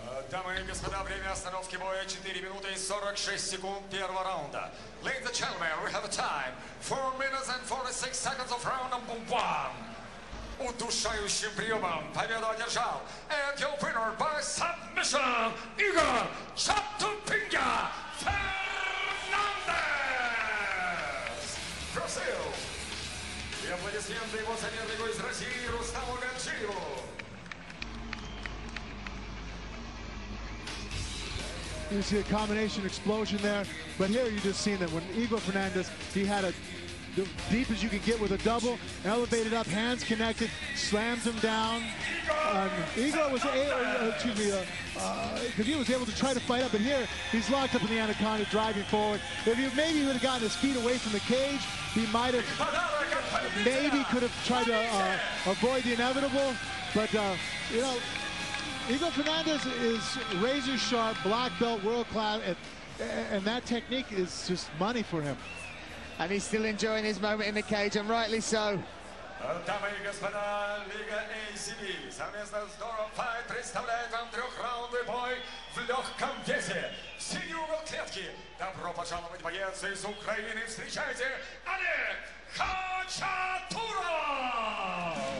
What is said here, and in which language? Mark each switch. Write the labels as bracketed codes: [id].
[ru] Дамы и господа, время остановки боя 4 минуты и 46 секунд первого раунда. [en] Ladies and gentlemen, we have a time 4 minutes and 46 seconds of round number 1. [ru] Удушающим приемом победу одержал [en] and your winner by submission, Igor Chaptupinga Fernandez, Brazil. [ru] И аплодисменты его сопернику из России Рустаму Гadzhiеву. [en] You see a combination explosion there, but here you just seen that when Igor Fernandez, he had a deep as you could get with a double, elevated up, hands connected, slams him down. Igor was able, he was able to try to fight up, but here he's locked up in the anaconda, driving forward. If he maybe would have gotten his feet away from the cage, he might have, maybe could have tried to avoid the inevitable, but you know, Igor Fernandez is razor sharp, black belt, world class, and that technique is just money for him. And he's still enjoying his moment in the cage, and rightly so. [ru] Дамы и господа, Лига ACB совместно с Dora Fight представляет вам трехраундовый бой в легком весе. в синий угол клетки. Добро пожаловать, боец из Украины. Встречайте, Олег Хачатуров!